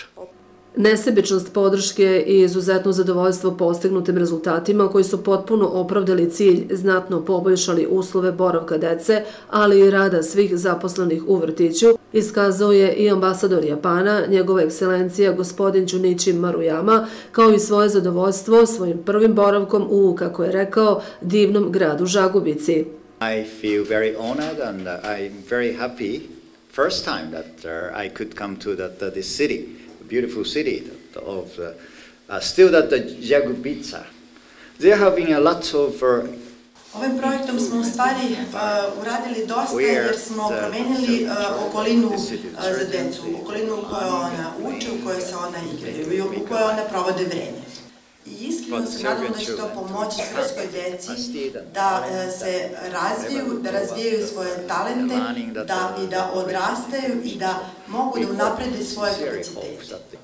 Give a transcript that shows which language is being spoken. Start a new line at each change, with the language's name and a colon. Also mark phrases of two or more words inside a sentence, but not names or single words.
Serbian: Nesebičnost podrške i izuzetno zadovoljstvo postignutim rezultatima koji su potpuno opravdali cilj, znatno poboljšali uslove boravka dece, ali i rada svih zaposlenih u vrtiću, iskazao je i ambasador Japana, njegova ekscelencija gospodin Junichi Maruyama, kao i svoje zadovoljstvo svojim prvim boravkom u, kako je rekao, divnom gradu Žagubici.
English: I feel very honored and I'm very happy first time that I could come to this city, a beautiful city of still that the Žagubica. There have been a lot of
Serbian: Ovim projektom smo u stvari uradili dosta jer smo promenili okolinu za decu, okolinu u kojoj ona uče, u kojoj se ona igraju, u kojoj ona provode vreme. I iskreno se nadam da će to pomoći srpskoj deci da se razviju, da razvijaju svoje talente i da odrastaju i da mogu da unaprede svoje kapacitete.